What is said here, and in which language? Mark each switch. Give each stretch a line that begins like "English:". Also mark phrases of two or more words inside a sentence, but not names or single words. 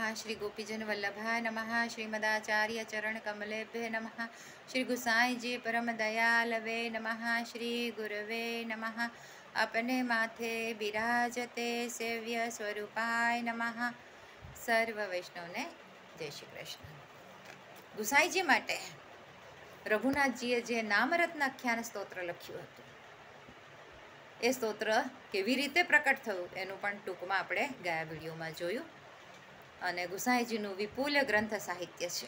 Sanskrit: श्री गोपीजन वल्लभाय नमः। श्रीमदाचार्य चरण कमलेभ्य नमः। श्री गुसाई जी परम दयालवे नमः। श्री गुरवे नमः। अपने माथे बिराजते सेव्य स्वरूपाय नमः।
Gujarati: સર્વ વૈષ્ણવ ને જય શ્રી કૃષ્ણ। ગુસાઈજી માટે રઘુનાથજીએ જે નામરત્ન આખ્યાન સ્તોત્ર લખ્યું હતું એ સ્તોત્ર કેવી રીતે પ્રકટ થયું એનું પણ ટૂંકમાં આપણે ગયા વિડીયોમાં જોયું અને ગુસાઈજીનું વિપુલ ગ્રંથ સાહિત્ય છે.